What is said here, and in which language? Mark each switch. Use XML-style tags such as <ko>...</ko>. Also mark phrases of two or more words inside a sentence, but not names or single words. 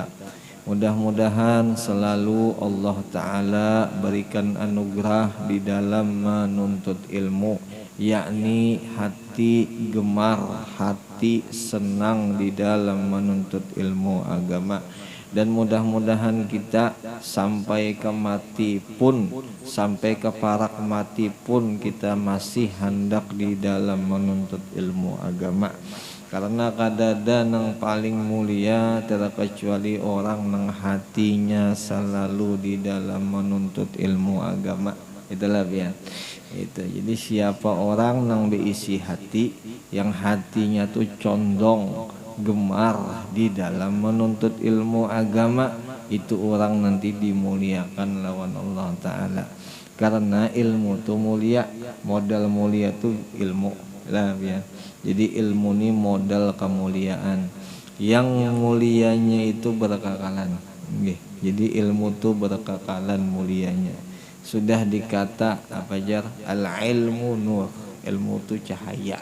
<bjn>Mudah-mudahan selalu Allah Ta'ala berikan anugerah di dalam menuntut ilmu, yakni hati gemar, hati senang di dalam menuntut ilmu agama. Dan mudah-mudahan kita sampai ke mati pun, sampai ke parak mati pun kita masih hendak di dalam menuntut ilmu agama. Karena kadada nang paling mulia terkecuali orang nang hatinya selalu di dalam menuntut ilmu agama. Itulah biar itu. Jadi siapa orang nang berisi hati, yang hatinya tuh condong gemar di dalam menuntut ilmu agama, itu orang nanti dimuliakan lawan Allah Ta'ala. Karena ilmu tuh mulia, modal mulia tuh ilmu lah ya. Jadi ilmu ini modal kemuliaan, yang mulianya itu berkekalan. Jadi ilmu tuh berkekalan mulianya. Sudah dikata apa jar,</bjn> <ar>العلم نور,</ar> <bjn>ilmu itu cahaya.</bjn>